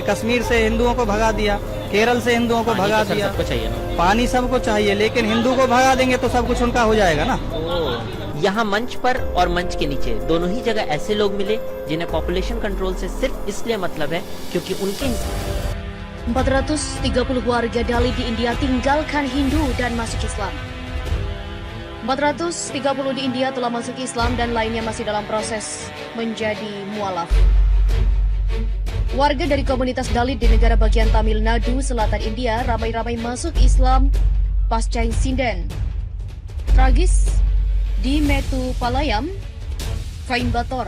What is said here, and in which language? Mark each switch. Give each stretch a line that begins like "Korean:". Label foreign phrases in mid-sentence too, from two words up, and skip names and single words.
Hindi: कश्मीर से हिंदुओं को भगा दिया, केरल से हिंदुओं को भगा दिया। सबको चाहिए ना, पानी सबको चाहिए, लेकिन हिंदू को भगा देंगे तो सब कुछ उनका हो जाएगा ना। यहाँ मंच पर और मंच के नीचे दोनों ही जगह ऐसे लोग मिले जिन्हें
English: population control
Hindi: से सिर्फ इसलिए मतलब है क्योंकि उनके
Indonesian: 430 warga Dalit di India tinggalkan Hindu dan masuk Islam. 430 di India telah masuk Islam dan lainnya masih dalam proses menjadi mualaf. Warga dari komunitas Dalit di negara bagian Tamil Nadu, selatan India ramai-ramai masuk Islam pasca insiden tragis di Metupalayam, Coimbatore.